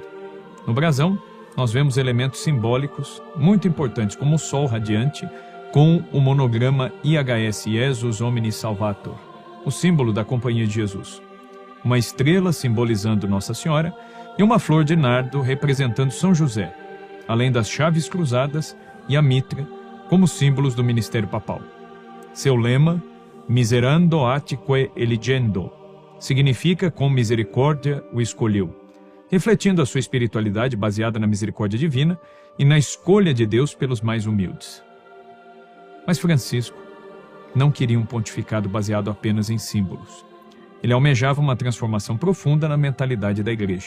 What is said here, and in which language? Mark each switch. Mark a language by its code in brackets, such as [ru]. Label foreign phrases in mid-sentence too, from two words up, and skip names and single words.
[pt] No brasão, nós vemos elementos simbólicos muito importantes, como o sol radiante, com o monograma IHS, [la] Jesus Omnis Salvator, [pt] o símbolo da Companhia de Jesus. Uma estrela simbolizando Nossa Senhora e uma flor de nardo representando São José, além das chaves cruzadas e a mitra, como símbolos do ministério papal. Seu lema, [la] Miserando atque eligendo, [pt] significa com misericórdia o escolheu, refletindo a sua espiritualidade baseada na misericórdia divina e na escolha de Deus pelos mais humildes. Mas Francisco não queria um pontificado baseado apenas em símbolos. Ele almejava uma transformação profunda na mentalidade da Igreja.